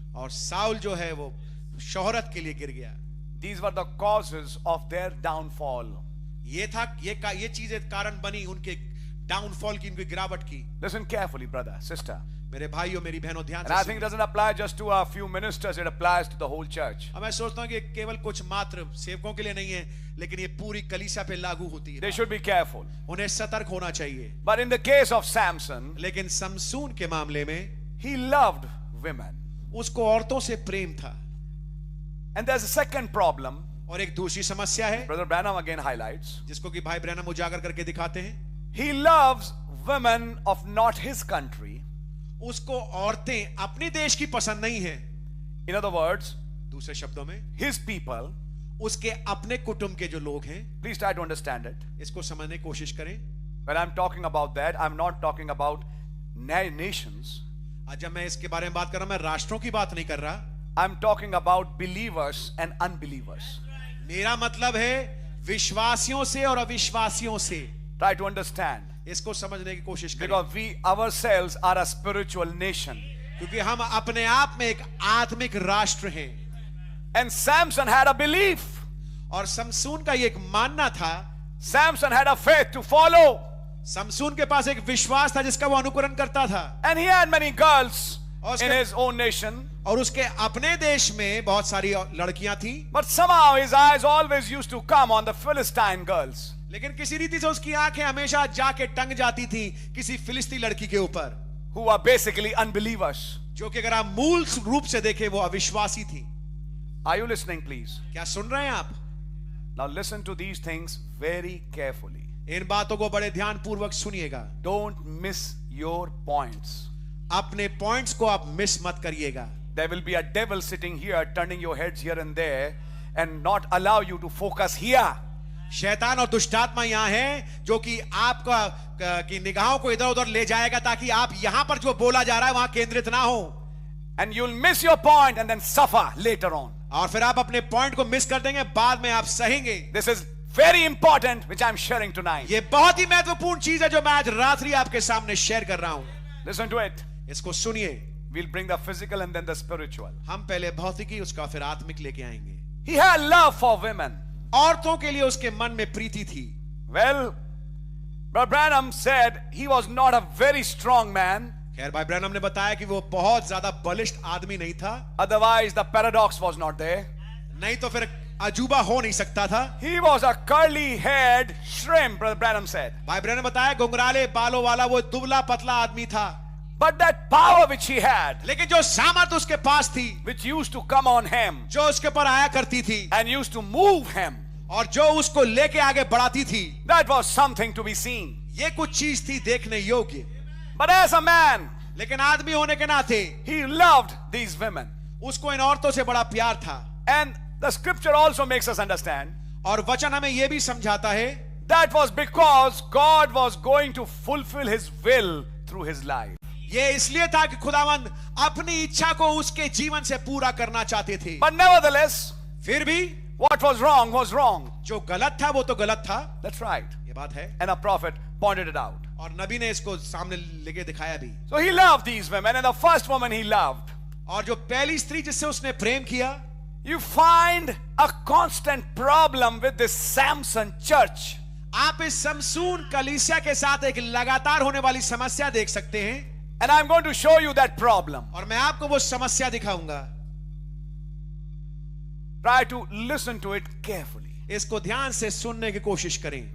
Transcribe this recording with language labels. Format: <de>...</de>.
<hi>और साउल जो है वो शोहरत के लिए गिर गया।</hi> <en>These were the causes of their downfall.</en> <hi>ये चीजें कारण बनी उनके डाउनफॉल की, उनकी गिरावट की।</hi> <en>Listen carefully, brother, sister.</en> <hi>मेरे भाइयों मेरी बहनों ध्यान</hi> <en>And I</en> <hi>से</hi> <en>think it doesn't apply just to a few ministers, it applies to the whole church.</en> <hi>अब मैं सोचता हूँ कि केवल कुछ मात्र सेवकों के लिए नहीं है, लेकिन ये पूरी कलीसिया पे लागू होती है।</hi> <en>They should be careful.</en> <hi>उन्हें सतर्क होना चाहिए।</hi> <en>But in the case of Samson,</en> <hi>लेकिन समसून के मामले में</hi> <en>he loved women.</en> <hi>उसको औरतों से प्रेम था।</hi> <en>And there's a second problem,</en> <hi>और एक दूसरी समस्या है</hi> <en>Brother Branham again highlights.</en> <hi>जिसको कि भाई ब्रैनम उजागर करके दिखाते हैं।</hi> <en>He loves women of not his country.</en> <hi>उसको औरतें अपने देश की पसंद नहीं है।</hi> <en>In other words,</en> <hi>दूसरे शब्दों में</hi> <en>his people.</en> <hi>उसके अपने कुटुंब के जो लोग हैं,</hi> <en>Please try to understand it.</en> <hi>इसको समझने की कोशिश करें।</hi> <en>When I'm talking about that, I'm not talking about nations.</en> <hi>आज जब मैं इसके बारे में बात कर रहा हूं, मैं राष्ट्रों की बात नहीं कर रहा।</hi> <en>I'm talking about believers and unbelievers.</en> <hi>मेरा मतलब है विश्वासियों से और अविश्वासियों से।</hi> <en>Try to understand.</en> <hi>इसको समझने की कोशिश करें,</hi> <en>Because we ourselves are a spiritual nation.</en> <hi>क्योंकि हम अपने आप में एक आत्मिक राष्ट्र हैं।</hi> <en>And Samson had a belief.</en> <hi>और समसून का ये एक मानना था।</hi> <en>Samson had a faith to follow.</en> <hi>Samson के पास एक विश्वास था जिसका वो अनुकरण करता था।</hi> <en>And he had many girls</en> <hi>और</hi> <en>in his own nation.</en> <hi>और उसके अपने देश में बहुत सारी लड़कियां थी।</hi> <en>But somehow his eyes always used to come on the Philistine girls.</en> <hi>लेकिन किसी रीति से उसकी आंखें हमेशा जाके टंग जाती थी किसी फिलिस्ती लड़की के ऊपर,</hi> <en>Who are basically unbelievers.</en> <hi>जो कि अगर आप मूल रूप से देखें वो अविश्वासी थी।</hi> <en>Are you listening, please?</en> <hi>क्या सुन रहे हैं आप?</hi> <en>Now listen to these things very carefully.</en> <hi>इन बातों को बड़े ध्यान पूर्वक सुनिएगा।</hi> <en>Don't miss your points.</en> <hi>अपने पॉइंट्स को आप मिस मत करिएगा।</hi> <en>There will be a devil sitting here, turning your heads here and there, and not allow you to focus here.</en> <hi>शैतान और दुष्टात्मा यहाँ है जो कि आपका की निगाहों को इधर उधर ले जाएगा ताकि आप यहाँ पर जो बोला जा रहा है वहां केंद्रित ना हो।</hi> <en>And you'll miss your point and then suffer later on.</en> <hi>और फिर आप अपने पॉइंट को मिस कर देंगे, बाद में आप सहेंगे।</hi> <en>This is very important, which I'm sharing tonight.</en> <hi>ये बहुत ही महत्वपूर्ण चीज है जो मैं आज रात्रि आपके सामने शेयर कर रहा हूं।</hi> <en>Listen to it.</en> <hi>इसको सुनिए।</hi> <en>We'll bring the physical and then the spiritual.</en> <hi>हम पहले भौतिकी उसका फिर आत्मिक लेके आएंगे।</hi> <en>He had love for women.</en> <hi>औरतों के लिए उसके मन में प्रीति थी।</hi> <en>Well, Brother Branham said he was not a very strong man.</en> <hi>खैर भाई ब्रैनम ने बताया कि वो बहुत ज्यादा बलिष्ठ आदमी नहीं था।</hi> <en>Otherwise, the paradox was not there.</en> <hi>नहीं तो फिर अजूबा हो नहीं सकता था।</hi> <en>He was a curly-haired shrimp, Brother Branham said.</en> <hi>भाई ब्रैनम ने बताया घुंघराले बालों वाला वो दुबला पतला आदमी था।</hi> <en>But that power which he had,</en> <hi>लेकिन जो सामर्थ उसके पास थी,</hi> <en>which used to come on him</en> <hi>जो उसके ऊपर आया करती थी</hi> <en>and used to move him,</en> <hi>और जो उसको लेके आगे बढ़ाती थी,</hi> <en>that was something to be seen.</en> <hi>ये कुछ चीज थी देखने योग्य।</hi> <en>But as a man,</en> <hi>लेकिन आदमी होने के नाते</hi> <en>he loved these women.</en> <hi>उसको इन औरतों से बड़ा प्यार था।</hi> <en>And the scripture also makes us understand</en> <hi>और वचन हमें यह भी समझाता है</hi> <en>that was because God was going to fulfill his will through his life.</en> <hi>ये इसलिए था कि खुदावंद अपनी इच्छा को उसके जीवन से पूरा करना चाहते थे।</hi> <en>But nevertheless,</en> <hi>फिर भी</hi> <en>what was wrong was wrong.</en> <hi>जो गलत था वो तो गलत था।</hi> <en>That's right.</en> <hi>ये बात है।</hi> <en>And a prophet pointed it out.</en> <hi>और नबी ने इसको सामने लेके दिखाया भी।</hi> <en>So he loved these women, and the first woman he loved.</en> <hi>और जो पहली स्त्री जिससे उसने प्रेम किया,</hi> <en>You find a constant problem with this Samson church.</en> <hi>आप इस समसून कलीसिया के साथ एक लगातार होने वाली समस्या देख सकते हैं।</hi> <en>And I'm going to show you that problem.</en> <hi>और मैं आपको वो समस्या दिखाऊंगा।</hi> <en>Try to listen to it carefully.</en> <hi>इसको ध्यान से सुनने की कोशिश करें।</hi>